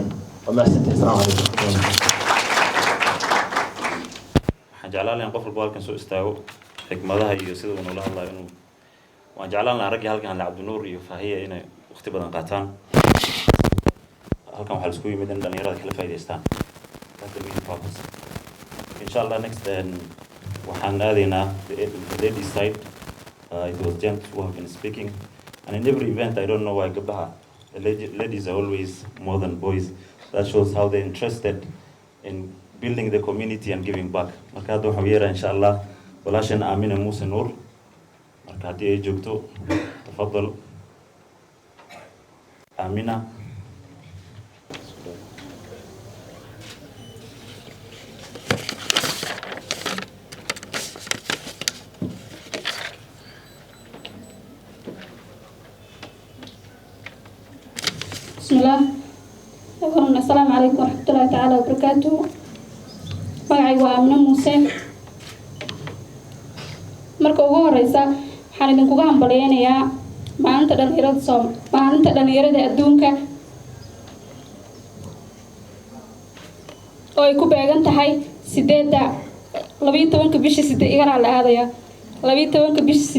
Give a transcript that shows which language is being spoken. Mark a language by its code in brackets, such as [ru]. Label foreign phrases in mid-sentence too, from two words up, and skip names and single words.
[ar] السلام عليكم. [so] waxaan jeclaan lahaa in qof walba halkan soo istaago xikmadaha iyo sida uu noola hadlayo inuu waan jeclaan lahaa raggii halkan hadla Cabdinuur iyo Faahiya inay waqti badan qaataan halkan waxaa isku yimid in dhalinyarada kala faa'iidaystaan [en] that's the main purpose [so] inshallah [en] next [so] waxaan aadaynaa [en] the ladies side it was James who have been speaking and in every event I don't know why gabdhaha the ladies are always more than boys that shows how they're interested in building the community and giving back [so] marka hadda waxaan yeeraa inshallah walaashan Aamina Muuse Nuur marka haddii ay joogto tafadal Aamina [ar] بسم الله السلام عليكم ورحمة الله تعالى وبركاته [so] magacay waa Aamina Muuse marka ugu horeysa waxaan idinkuga hambaleynayaa maalinta dhalinyarada adduunka oo ay ku beegan tahay 12 bishii 8 igana la aadaya 12 bishii